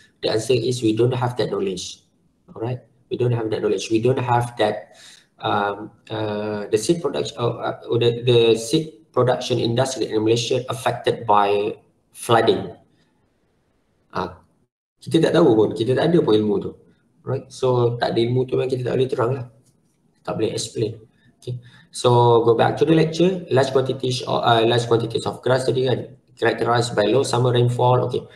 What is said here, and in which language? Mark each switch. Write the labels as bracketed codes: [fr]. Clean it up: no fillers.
[en] The answer is we don't have that knowledge. Alright, we don't have that knowledge, we don't have that the seed production or the seed production industry in Malaysia affected by flooding. [ms] Kita tak tahu pun, kita tak ada pun ilmu tu, right? So tak ada ilmu tu memang kita tak boleh terang lah, tak boleh explain. [en] Okay, so go back to the lecture. Large quantities of grass [ms] tadi kan, [en] characterized by low summer rainfall.